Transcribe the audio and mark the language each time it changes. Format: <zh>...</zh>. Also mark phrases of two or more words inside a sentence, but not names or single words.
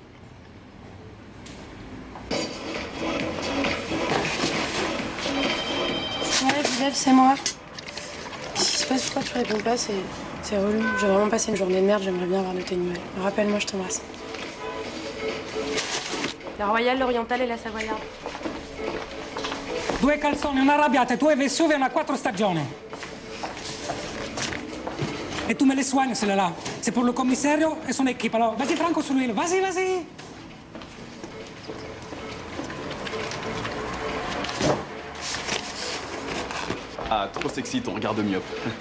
<fr>Ouais, Bilal, c'est moi. Je sais pas pourquoi tu réponds pas, c'est relou. J'ai vraiment passé une journée de merde, j'aimerais bien avoir de tes nouvelles. Rappelle-moi, je t'embrasse. La Royale, l'Orientale et la Savoyarde.</fr> <it>2 calzoni, una arrabbiata, 2 Vesuvio e una 4 stagioni.</it> <fr>Et tu me les soignes, celle-là. C'est pour le commissario et son équipe. Alors, vas-y, Franco, sur l'huile. Vas-y, vas-y. Ah, trop sexy ton regard de myope.</fr>